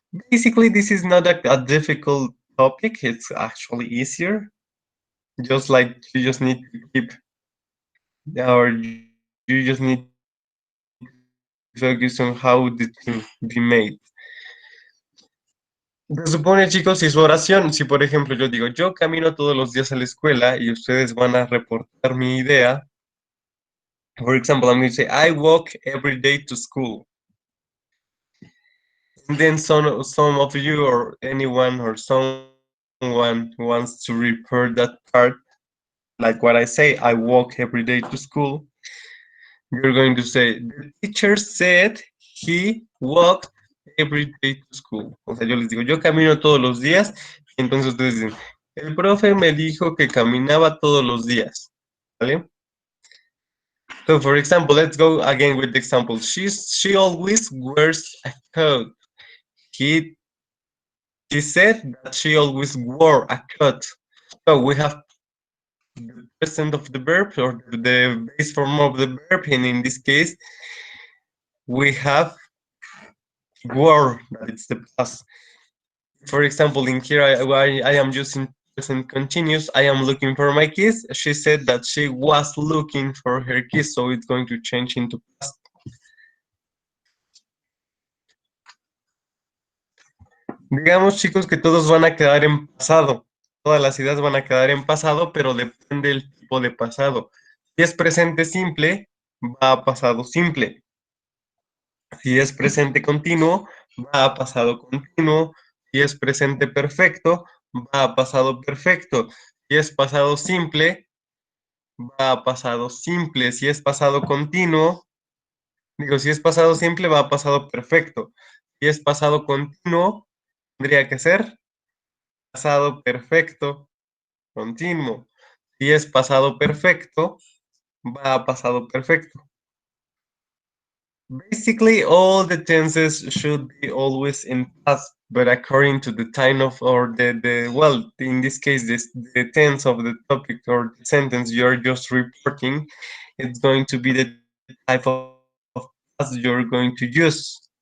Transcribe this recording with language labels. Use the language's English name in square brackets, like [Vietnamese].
[English] Basically, this is not a difficult topic. It's actually easier. Just like you just need to keep, or you just need to focus on how the thing be made. [Spanish] Se supone, chicos, si su oración, si por ejemplo yo digo, yo camino todos los días a la escuela y ustedes van a reportar mi idea. [English] For example, I'm going to say, I walk every day to school. And then some of you or anyone or someone wants to report that part, like what I say, I walk every day to school. You're going to say, the teacher said he walked every day to school. [Spanish] O sea, yo les digo, yo camino todos los días. Y entonces ustedes dicen, el profe me dijo que caminaba todos los días. ¿Vale? [English] So, for example, let's go again with the example. She always wears a coat. He said that she always wore a coat. So we have the present of the verb or the base form of the verb, and in this case, we have wore, that it's the past. For example, in here, I am using present continuous. I am looking for my keys. She said that she was looking for her keys, so it's going to change into past. [Spanish] Digamos, chicos, que todos van a quedar en pasado. Todas las ideas van a quedar en pasado, pero depende del tipo de pasado. Si es presente simple, va a pasado simple. Si es presente continuo, va a pasado continuo. Si es presente perfecto, va a pasado perfecto. Si es pasado simple, va a pasado simple. Si es pasado continuo, digo, si es pasado simple, va a pasado perfecto. Si es pasado continuo, tendría que ser pasado perfecto continuo. Si es pasado perfecto, va a pasado perfecto. [English] Basically, all the tenses should be always in past, but according to the time of, or well, in this case, the tense of the topic or the sentence you're just reporting, it's going to be the type of past you're going to use.